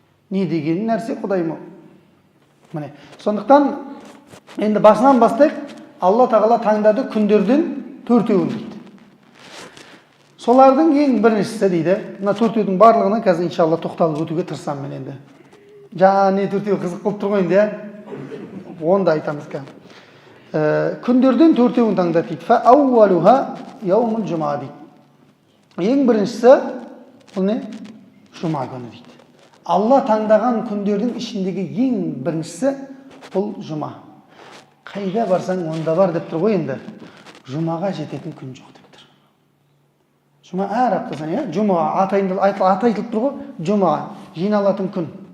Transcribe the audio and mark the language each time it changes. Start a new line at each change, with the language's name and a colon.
Kazakh: Не деген нәрсе Құдайым? Міне, сондықтан енді басынан бастайық, Алла тағала таңдады күндерден төртеуін дейді. Солардың ең біріншісі дейді. Мына төртеудің барлығына қазір иншалла тоқталып өтуге тырысам мен енді. Жаңа не төртеу қызық қылып тұр ғой енді, оны да айтамыз қазір. Күндерден төртеуін таңдады дейді.
Arabic: Фа аувалуха яумул жума
Kazakh: дейді. Ең біріншісі бұл не? Жұма күні дейді. Алла таңдаған күндердің ішіндегі ең біріншісі бұл жұма. Қайда барсаң онда бар деп тұр ғой енді. Жұмаға жететін күн жоқ деп тұр. Жұма әр аптасына, жұмаға атайтылып тұр ғой, жұмаға жиналатын күн.